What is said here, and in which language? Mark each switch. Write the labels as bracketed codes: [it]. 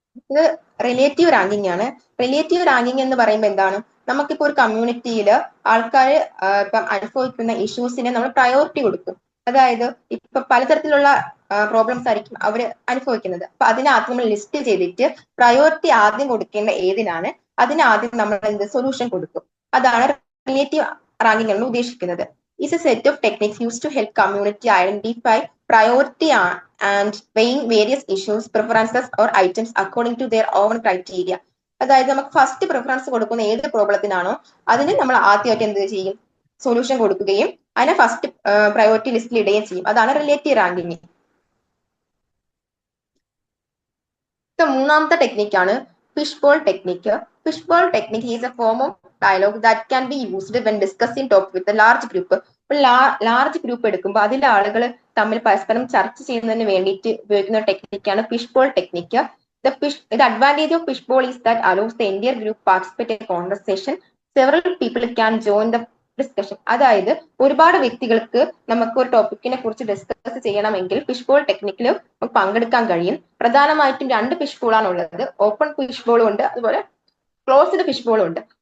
[ml] ഇത് relative ranking ആണ്. Relative ranking എന്ന് പറയുമ്പോൾ എന്താണ്, നമുക്കിപ്പോ ഒരു കമ്മ്യൂണിറ്റിയിൽ ആൾക്കാർ ഇപ്പം അനുഭവിക്കുന്ന ഇഷ്യൂസിനെ നമ്മൾ പ്രയോറിറ്റി കൊടുക്കും. അതായത് ഇപ്പൊ പലതരത്തിലുള്ള പ്രോബ്ലംസ് ആയിരിക്കും അവർ അനുഭവിക്കുന്നത്. അപ്പൊ അതിനകത്ത് നമ്മൾ ലിസ്റ്റ് ചെയ്തിട്ട് പ്രയോറിറ്റി ആദ്യം കൊടുക്കേണ്ട ഏതിനാണ് അതിന് ആദ്യം നമ്മൾ സൊല്യൂഷൻ കൊടുക്കും. അതാണ് റിലേറ്റീവ് റാങ്കിങ് എന്ന് ഉദ്ദേശിക്കുന്നത്. [en] is a set of techniques used to help community identify priority and weighing various issues, preferences or items according to their own criteria. [ml] അതായത് നമുക്ക് ഫസ്റ്റ് പ്രിഫറൻസ് കൊടുക്കുന്ന ഏത് പ്രോബ്ലത്തിനാണോ അതിന് നമ്മൾ ആദ്യമായിട്ട് എന്ത് ചെയ്യും, സൊല്യൂഷൻ കൊടുക്കുകയും അതിനെ ഫസ്റ്റ് പ്രയോറിറ്റി ലിസ്റ്റിൽ ഇടുകയും ചെയ്യും. അതാണ് റിലേറ്റീവ് റാങ്കിങ്. മൂന്നാമത്തെ ടെക്നിക്കാണ് fish ball technique. [en] Fish ball technique is a form of dialogue that can be used when discussing topic with a large group. [ml] Large group എടുക്കുമ്പോൾ അതിലെ ആളുകൾ തമ്മിൽ പരസ്പരം ചർച്ച ചെയ്യുന്നതിന് വേണ്ടിയിട്ട് ഉപയോഗിക്കുന്ന ടെക്നിക്കാണ് fish ball technique. [en] The advantage of fish bowl is that allows the entire group participate in conversation. Several people can join the discussion. [ml] അതായത് ഒരുപാട് വ്യക്തികൾക്ക് നമുക്ക് ഒരു ടോപ്പിക്കിനെ കുറിച്ച് ഡിസ്കസ് ചെയ്യണമെങ്കിൽ ഫിഷ് ബോൾ ടെക്നിക്കിൽ പങ്കെടുക്കാൻ കഴിയും. പ്രധാനമായിട്ടും 2 ഫിഷ് ബോളാണ് ഉള്ളത്. ഓപ്പൺ ഫിഷ് ബോളും ഉണ്ട്, അതുപോലെ ക്ലോസ്ഡ് ഫിഷ് ബോളും ഉണ്ട്.